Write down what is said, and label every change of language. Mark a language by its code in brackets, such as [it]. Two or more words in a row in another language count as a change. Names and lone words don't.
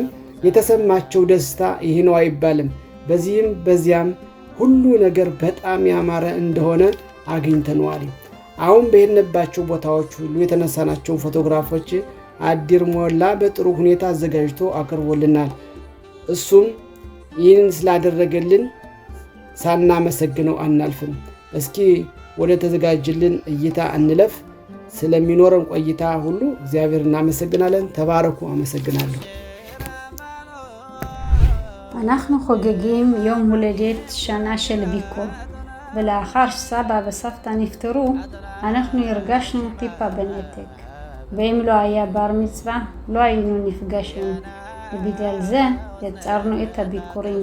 [am] የተሰማቸው ደስታ ይህ ነው አይባልም። በዚህም በዚያም ሁሉ ነገር በጣም ያማረ እንደሆነ አግኝተነዋል። አሁን በሄድንባቸው ቦታዎች ሁሉ የተነሳናቸው ፎቶግራፎች አዲር ሞላ በጥሩ ሁኔታ አዘጋጅቶ አቅርቦልናል። እሱም ይህን ስላደረገልን ሳናመሰግነው አናልፍም። እስኪ ወደ ተዘጋጅልን እይታ እንለፍ። ስለሚኖረን ቆይታ ሁሉ እግዚአብሔር እናመሰግናለን። ተባረኩ። አመሰግናለሁ። [he] אנחנו חוגגים יום הולדת שנה של ביקור, ולאחר שסבא וסבתא נפטרו, אנחנו הרגשנו טיפה בנתק. ואם לא היה בר מצווה, לא היינו נפגשנו, ובגלל זה יצרנו את הביקורים.